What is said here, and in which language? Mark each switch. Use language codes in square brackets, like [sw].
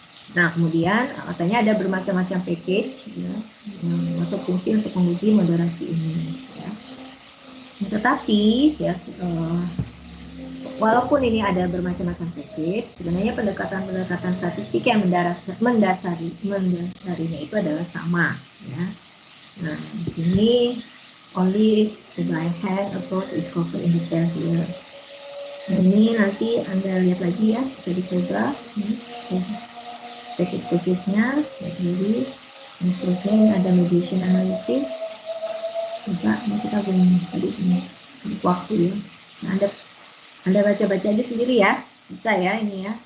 [id] Nah kemudian katanya ada bermacam-macam package ya, yang masuk fungsi untuk menguji moderasi ini ya. Tetapi ya walaupun ini ada bermacam-macam package, sebenarnya pendekatan statistik yang mendasarinya itu adalah sama ya. Nah di sini [en] only the blind hand approach is covered in detail here. [id] Ini nanti Anda lihat lagi ya, bisa dicoba package-nya, jadi dan seterusnya. Ini ada mediation analysis. Coba ini kita belum tadi ini waktu ya. Nah, Anda baca-baca aja sendiri ya, bisa ya ini ya.